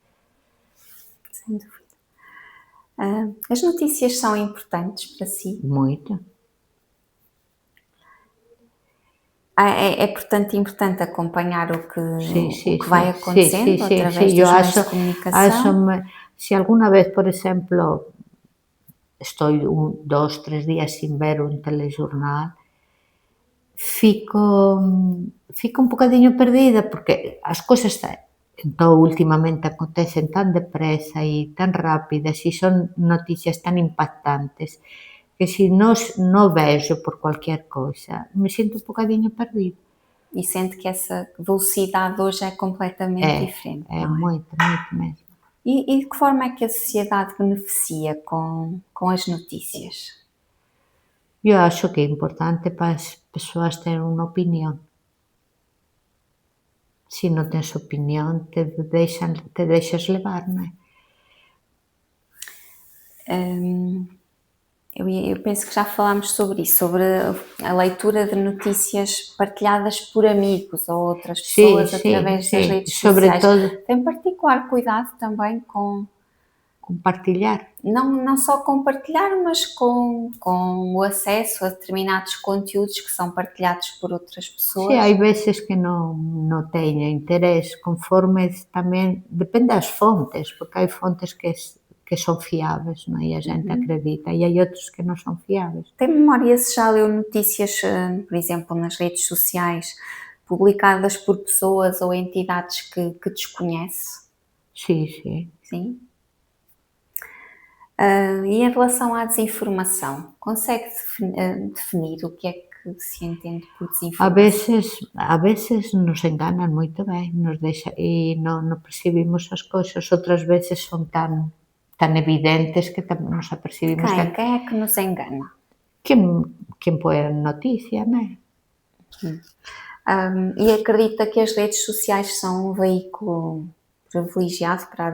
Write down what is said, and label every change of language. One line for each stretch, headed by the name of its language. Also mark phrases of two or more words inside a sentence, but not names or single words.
Portuguese: Sem dúvida. As notícias são importantes para si? Muito. Portanto importante acompanhar Sim, o sim, que vai sim, sim, sim, acontecendo sim, através
Spanish: sí. Yo dos meios de comunicação? si alguna vez, por ejemplo, estoy 2, 3 días sin ver un telejornal,
Galician: fico, fico un bocadiño perdida, porque as cousas entón, últimamente acontecen tan depresa e tan rápidas e son noticias tan impactantes que si no vexo por cualquier cousa, me sinto un bocadiño perdida.
Portuguese: E sente que essa velocidade hoje é completamente diferente, É não é?
Galician: moito, moito mesmo.
Portuguese: E de que forma é que a sociedade beneficia com as notícias?
Galician: Eu acho que é importante para as persoas ter unha opinión. Se non tens opinión, te deixas levar, non é?
Portuguese: Eu penso que já falámos sobre isso, sobre a leitura de notícias partilhadas por amigos ou outras
Galician: Sí,
Portuguese: pessoas
Galician: sí,
Portuguese: através das
Galician: sí,
Portuguese: redes
Galician: sobre
Portuguese: sociais.
Galician: todo
Portuguese: Tem particular cuidado também com,
Galician: compartillar.
Portuguese: não só com partilhar, mas com o acesso a determinados conteúdos que são partilhados por outras
Galician: Sí, pessoas. hai veces que non teño interés, conforme tamén, depende das fontes, porque hai fontes que son fiáveis, non é? E a xente acredita, e hai outros que non son fiáveis.
Portuguese: Tem memória se já leu notícias, por exemplo, nas redes sociais, publicadas por pessoas ou entidades que desconhece?
Galician: Sí, sí.
Portuguese: Sim. E em relação à desinformação, consegue definir o que é que se entende por desinformação?
Galician: A veces nos enganan moito ben, nos deixa e non percibimos as cousas, outras veces son tan evidentes que tamén nos apercibimos
Portuguese: Quem é que nos engana?
Galician: quen quen põe a noticia, non é?
Portuguese: E acredita que as redes sociais são um veículo privilegiado para a